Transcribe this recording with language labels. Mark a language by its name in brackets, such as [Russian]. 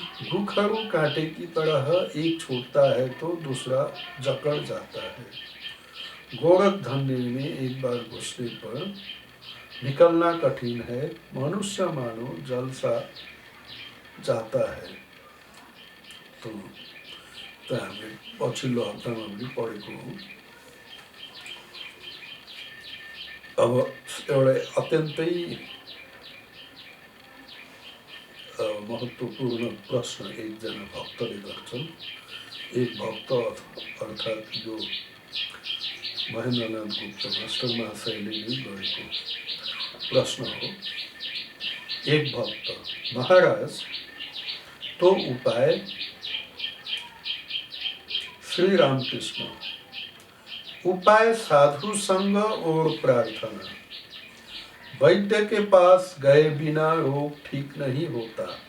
[Hindi] भूखरू कांटे की तरह एक छूटता है तो दूसरा जकड़ जाता है। गोरख धंधे में एक बार घुसने पर निकलना कठिन है। मनुष्य मानो जल सा जाता है। [Nepali] तो हामीले पछिल्लो हप्तामा पनि पढेको हो। अब एउटा अत्यन्तै महत्त्वपूर्ण प्रश्न एकजना भक्तले गर्छन्। एक भक्त अर्थात् यो महेन्द्रनाथ गुप्त मास्टर महाशयले नै गरेको प्रश्न हो। [Hindi] एक भक्त, महाराज तो उपाय? श्री रामकृष्ण, उपाय साधु संग और प्रार्थना। वैद्य के पास गए बिना रोग ठीक नहीं होता।